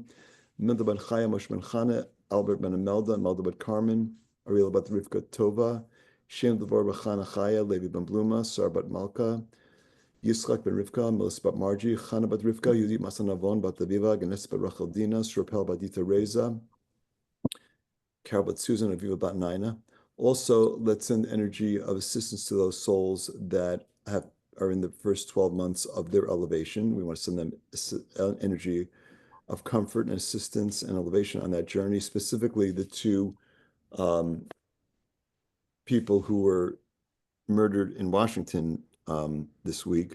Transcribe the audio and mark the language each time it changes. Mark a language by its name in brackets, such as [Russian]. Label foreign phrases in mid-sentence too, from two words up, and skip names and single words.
[English] Minda ben Chaya, Moshe ben Chana, Albert ben Imelda, Imelda ben Carmen, Ariel bat Rivka Tova, Shem Devar B'Chana Chaya, Levi ben Bluma, Sar bat Malka, Yitzchak ben Rivka, Melis bat Margie, Chana bat Rivka, Yudit Masanavon bat Aviva, Ganes bat Rachel Dina, Srapel bat Dita Reza, Carol bat Susan, Aviva bat Naina. Also, let's send energy of assistance to those souls that are in the first 12 months of their elevation. We want to send them energy of comfort and assistance and elevation on that journey, specifically the two people who were murdered in Washington this week.